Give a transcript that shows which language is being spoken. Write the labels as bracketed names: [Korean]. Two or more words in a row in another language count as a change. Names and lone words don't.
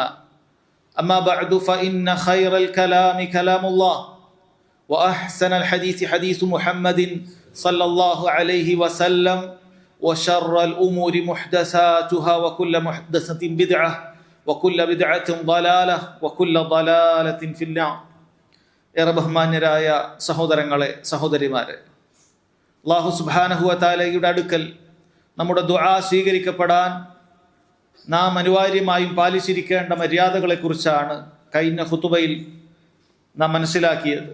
[Arabic] أما بعد فإن خير الكلام كلام الله وأحسن الحديث حديث محمد صلى الله عليه وسلم وشر الأمور محدثاتها وكل محدثة بدعة وكل بدعة ضلالة وكل ضلالة في النار. [Malayalam] ഏറെ ബഹുമാന്യരായ സഹോദരങ്ങളെ, സഹോദരിമാരെ, [Arabic] الله سبحانه وتعالى [Malayalam] അടുക്കൽ നമ്മുടെ ദുആ സ്വീകരിക്കപ്പെടാൻ നാം അനിവാര്യമായും പാലിച്ചിരിക്കേണ്ട മര്യാദകളെക്കുറിച്ചാണ് കഴിഞ്ഞ ഖുതുബയിൽ നാം മനസ്സിലാക്കിയത്.